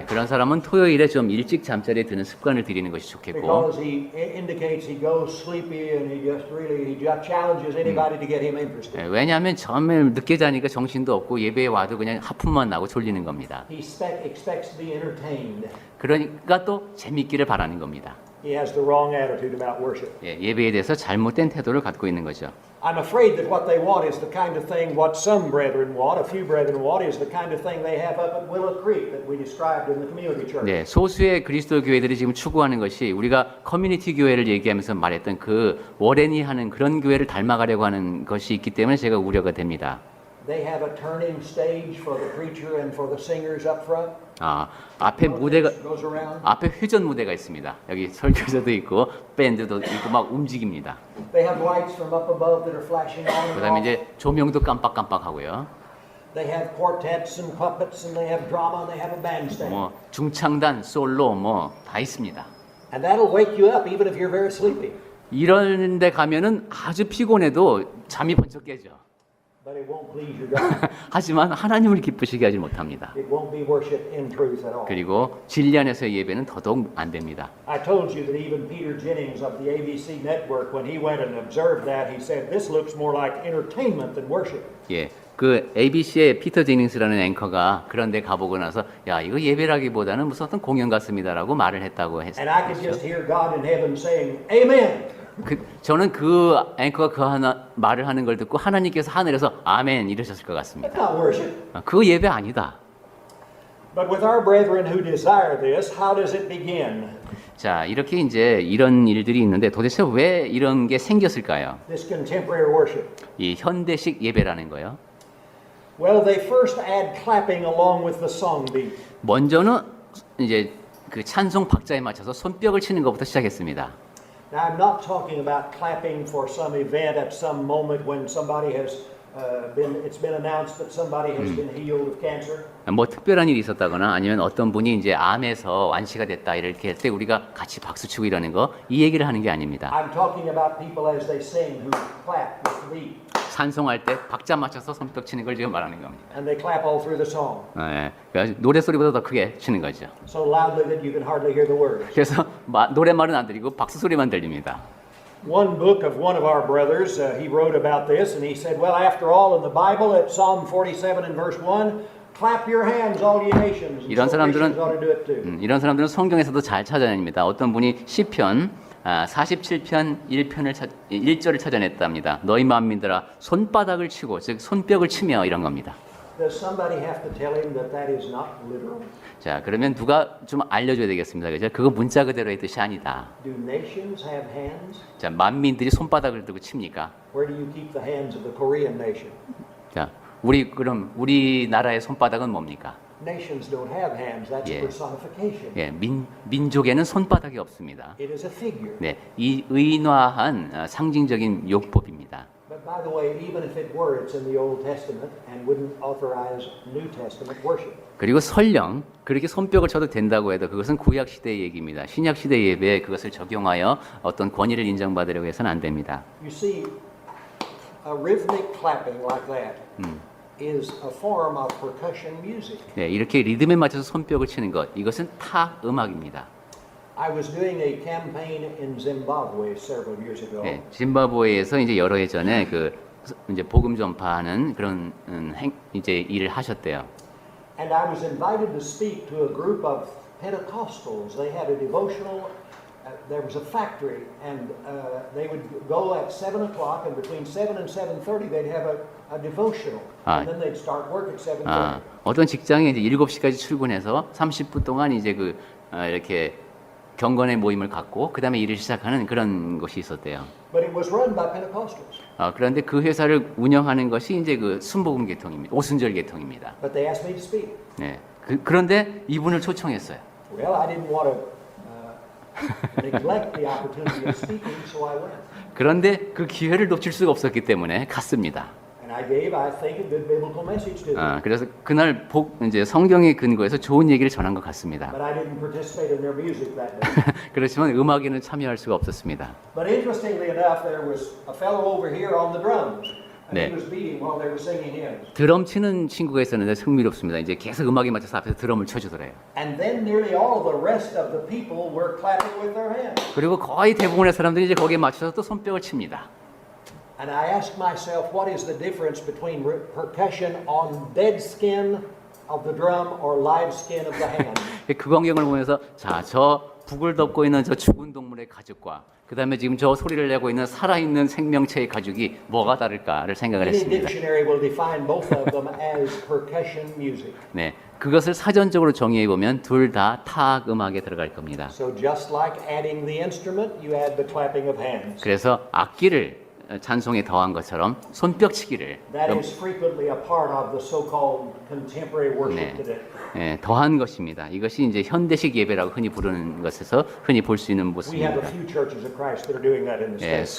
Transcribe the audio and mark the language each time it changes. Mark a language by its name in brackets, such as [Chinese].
[Korean] 네, 그런 사람은 토요일에 좀 일찍 잠자리에 드는 습관을 들이는 것이 좋겠고. [English] Because he indicates he goes sleepy and he just challenges anybody to get him interested. [Korean] 네, 왜냐하면 처음에 늦게 자니까 정신도 없고 예배에 와도 그냥 하품만 나고 졸리는 겁니다. [English] He expects to be entertained. [Korean] 그러니까 또 재밌기를 바라는 겁니다. [English] He has the wrong attitude about worship. [Korean] 예, 예배에 대해서 잘못된 태도를 갖고 있는 거죠. [English] I'm afraid that what they want is the kind of thing what some brethren want, a few brethren want, is the kind of thing they have up at Willow Creek that we described in the community church. [Korean] 네, 소수의 그리스도 교회들이 지금 추구하는 것이 우리가 커뮤니티 교회를 얘기하면서 말했던 그 워렌이 하는 그런 교회를 닮아가려고 하는 것이 있기 때문에 제가 우려가 됩니다. [English] They have a turning stage for the preacher and for the singers up front. [Korean] 앞에 무대가 [English] Goes around. [Korean] 앞에 회전 무대가 있습니다. 여기 설교자도 있고 밴드도 있고 막 움직입니다. [English] They have lights from up above that are flashing on and [Korean] 그다음에 [English] off. [Korean] 이제 조명도 깜빡깜빡하고요. [English] They have quartets and puppets and they have drama and they have a bandstand. [Korean] 뭐 중창단, 솔로 뭐 다 있습니다. [English] And that'll wake you up even if you're very sleepy. [Korean] 이런 데 가면은 아주 피곤해도 잠이 번쩍 깨죠. [English] But it won't please your God. [Korean] 하지만 하나님을 기쁘시게 하지 못합니다. [English] It won't be worship in truth at all. [Korean] 그리고 진리 안에서의 예배는 더더욱 안 됩니다. [English] I told you that even Peter Jennings of the ABC network, when he went and observed that, he said, "This looks more like entertainment than worship." [Korean] 예, 그 ABC의 피터 제닝스라는 앵커가 그런 데 가보고 나서 야, 이거 예배라기보다는 무슨 어떤 공연 같습니다라고 말을 했다고 [English] And I could just [Korean] 했죠. [English] hear God in heaven saying, "Amen." [Korean] 저는 그 앵커가 그 하나 말을 하는 걸 듣고 하나님께서 하늘에서 아멘 이러셨을 것 [English] That's [Korean] 같습니다. [English] not worship. [Korean] 그 예배 아니다. [English] But with our brethren who desire this, how does it begin? [Korean] 자, 이렇게 이제 이런 일들이 있는데 도대체 왜 이런 게 생겼을까요? [English] This contemporary worship. [Korean] 이 현대식 예배라는 거요. [English] Well, they first add clapping along with the song beat. [Korean] 먼저는 이제 그 찬송 박자에 맞춰서 손뼉을 치는 것부터 시작했습니다. [English] Now, I'm not talking about clapping for some event at some moment when somebody has it's been announced that somebody has been healed of cancer. [Korean] 뭐 특별한 일이 있었다거나 아니면 어떤 분이 이제 암에서 완치가 됐다 이렇게 할 때 우리가 같이 박수 치고 이러는 거 이 얘기를 하는 게 아닙니다. [English] I'm talking about people as they sing who clap with the beat. [Korean] 찬송할 때 박자 맞춰서 손뼉 치는 걸 지금 말하는 겁니다. [English] And they clap all through the song. [Korean] 예, 그러니까 노래 소리보다 더 크게 치는 거죠. [English] So loudly that you can hardly hear the words. [Korean] 그래서 노랫말은 안 들리고 박수 소리만 들립니다. [English] One book of one of our brothers, he wrote about this and he said, well, after all, in the Bible, at Psalm 47 and verse 1, clap your hands, all ye nations. And [Korean] 이런 [English] so [Korean] 사람들은 [English] Christians ought to do it too. [Korean] 이런 사람들은 성경에서도 잘 찾아냅니다. 어떤 분이 시편 47편 1절을 찾아냈답니다. 너희 만민들아 손바닥을 치고 즉 손뼉을 치며 이런 겁니다. [English] Does somebody have to tell him that that is not literal? [Korean] 자, 그러면 누가 좀 알려줘야 되겠습니다. 그죠? 그거 문자 그대로의 뜻이 아니다. [English] Do nations have hands? [Korean] 자, 만민들이 손바닥을 들고 칩니까? [English] Where do you keep the hands of the Korean nation? [Korean] 자, 그럼 우리나라의 손바닥은 뭡니까? [English] Nations don't have hands. That's Yeah. personification. [Korean] 예, 민족에는 손바닥이 없습니다. [English] It is a figure. [Korean] 네, 이 의인화한 상징적인 요법입니다. [English] But by the way, even if it were, it's in the Old Testament and wouldn't authorize New Testament worship. [Korean] 그리고 설령 그렇게 손뼉을 쳐도 된다고 해도 그것은 구약 시대의 얘기입니다. 신약 시대 예배에 그것을 적용하여 어떤 권위를 인정받으려고 해서는 안 됩니다. [English] You see, a rhythmic clapping like that is a form of percussion music. [Korean] 네, 이렇게 리듬에 맞춰서 손뼉을 치는 것, 이것은 타 음악입니다. [English] I was doing a campaign in Zimbabwe several years ago. [Korean] 네, 짐바브웨에서 이제 여러 해 전에 이제 복음 전파하는 그런 이제 일을 하셨대요. [English] And I was invited to speak to a group of Pentecostals. They had a devotional. There was a factory, and they would go at 7 o'clock, and between 7 and 7:30 they'd have a devotional, and then they'd start work at 7:30. [Korean] 아, 어떤 직장에 이제 7시까지 출근해서 30분 동안 이제 이렇게 경건의 모임을 갖고 그다음에 일을 시작하는 그런 것이 있었대요. [English] But it was run by Pentecostals. [Korean] 그런데 그 회사를 운영하는 것이 이제 그 순복음 계통입니다. 오순절 계통입니다. [English] But they asked me to speak. [Korean] 네. 그런데 이분을 초청했어요. [English] Well, I didn't want to neglect the opportunity of speaking, so I went. [Korean] 그런데 그 기회를 놓칠 수가 없었기 때문에 갔습니다. [English] And I gave, I think, a good biblical message to them. [Korean] 그래서 그날 이제 성경에 근거해서 좋은 얘기를 전한 것 같습니다. [English] But I didn't participate in their music that day. [Korean] 그렇지만 음악에는 참여할 수가 없었습니다. [English] But interestingly enough, there was a fellow over here on the drums. And [Korean] 네. [English] he was beating while they were singing hymns. [Korean] 드럼 치는 친구가 있었는데 흥미롭습니다. 이제 계속 음악에 맞춰서 앞에서 드럼을 쳐주더래요. [English] And then nearly all the rest of the people were clapping with their hands. [Korean] 그리고 거의 대부분의 사람들이 이제 거기에 맞춰서 또 손뼉을 칩니다. [English] And I asked myself, what is the difference between percussion on dead skin of the drum or live skin of the hand? [Korean] 그 광경을 보면서 자, 저 북을 덮고 있는 저 죽은 동물의 가죽과 그 다음에 지금 저 소리를 내고 있는 살아있는 생명체의 가죽이 뭐가 다를까를 생각을 [English] Any [Korean] 했습니다. [English] dictionary will define both of them as percussion music. [Korean] 네, 그것을 사전적으로 정의해 보면 둘 다 타악 음악에 들어갈 겁니다. [English] So just like adding the instrument, you add the clapping of hands. [Korean] 그래서 악기를 찬송에 더한 것처럼 손뼉치기를 [English] That is frequently a part of the so-called contemporary worship [Korean] 네. [English] today. [Korean] 더한 것입니다. 이것이 이제 현대식 예배라고 흔히 부르는 것에서 흔히 볼 수 있는 [English] We have a [Korean] 모습입니다. [English] few churches of Christ that are doing that in the States.